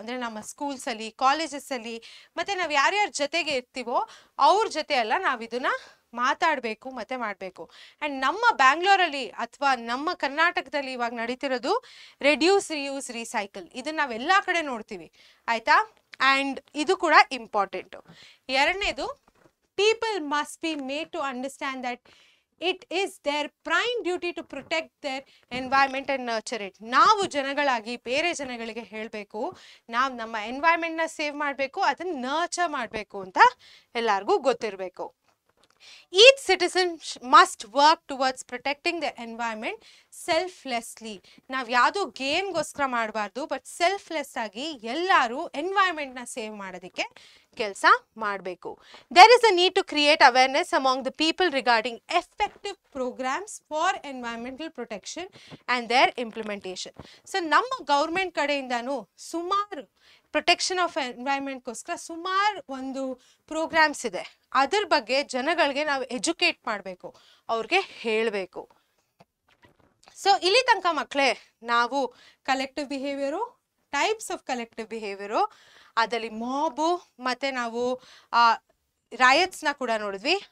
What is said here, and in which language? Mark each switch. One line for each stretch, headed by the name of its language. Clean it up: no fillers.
Kannada: ಅಂದರೆ ನಮ್ಮ ಸ್ಕೂಲ್ಸಲ್ಲಿ, ಕಾಲೇಜಸ್ಸಲ್ಲಿ, ಮತ್ತು ನಾವು ಯಾರ್ಯಾರ ಜೊತೆಗೆ ಇರ್ತೀವೋ ಅವ್ರ ಜೊತೆ ಎಲ್ಲ ನಾವು ಇದನ್ನ ಮಾತಾಡಬೇಕು ಮತ್ತೆ ಮಾಡಬೇಕು. ಆ್ಯಂಡ್ ನಮ್ಮ ಬ್ಯಾಂಗ್ಳೂರಲ್ಲಿ ಅಥವಾ ನಮ್ಮ ಕರ್ನಾಟಕದಲ್ಲಿ ಇವಾಗ ನಡೀತಿರೋದು ರೆಡ್ಯೂಸ್, ರಿಯೂಸ್, ರೀಸೈಕಲ್. ಇದನ್ನ ನಾವೆಲ್ಲ ಕಡೆ ನೋಡ್ತೀವಿ. ಆಯ್ತಾ? ಆ್ಯಂಡ್ ಇದು ಕೂಡ ಇಂಪಾರ್ಟೆಂಟು.
English: ಎರಡನೇದು, people must be made to understand that it is their prime duty to protect their environment and nurture it.
Kannada: ನಾವು ಜನಗಳಾಗಿ ಬೇರೆ ಜನಗಳಿಗೆ ಹೇಳಬೇಕು, ನಾವು ನಮ್ಮ ಎನ್ವೈರ್ಮೆಂಟ್ನ ಸೇವ್ ಮಾಡಬೇಕು, ಅದನ್ನ ನರ್ಚರ್ ಮಾಡಬೇಕು ಅಂತ ಎಲ್ಲರಿಗೂ ಗೊತ್ತಿರಬೇಕು.
English: Each citizen must work towards protecting the environment selflessly.
Kannada: ನಾವು ಯಾವುದೋ ಗೇಮ್ಗೋಸ್ಕರ ಮಾಡಬಾರ್ದು, ಬಟ್ ಸೆಲ್ಫ್ಲೆಸ್ ಆಗಿ ಎಲ್ಲರೂ ಎನ್ವೈರ್ಮೆಂಟ್ನ ಸೇವ್ ಮಾಡೋದಕ್ಕೆ ಕೆಲಸ ಮಾಡಬೇಕು.
English: There is a need to create awareness among the people regarding effective programs for environmental protection and their implementation.
Kannada: So ನಮ್ಮ government ಕಡೆಯಿಂದನೂ ಸುಮಾರು ಪ್ರೊಟೆಕ್ಷನ್ ಆಫ್ ಎನ್ವೈರ್ಮೆಂಟ್ಗೋಸ್ಕರ ಸುಮಾರು ಒಂದು ಪ್ರೋಗ್ರಾಮ್ಸ್ ಇದೆ. ಅದ್ರ ಬಗ್ಗೆ ಜನಗಳಿಗೆ ನಾವು ಎಜುಕೇಟ್ ಮಾಡಬೇಕು, ಅವ್ರಿಗೆ ಹೇಳಬೇಕು. ಸೊ ಇಲ್ಲಿ ತನಕ ಮಕ್ಕಳೇ ನಾವು collective behaviour, types of collective behaviour, ಅದರಲ್ಲಿ ಮಾಬು ಮತ್ತು ನಾವು ರಯಟ್ಸ್ನ ಕೂಡ ನೋಡಿದ್ವಿ.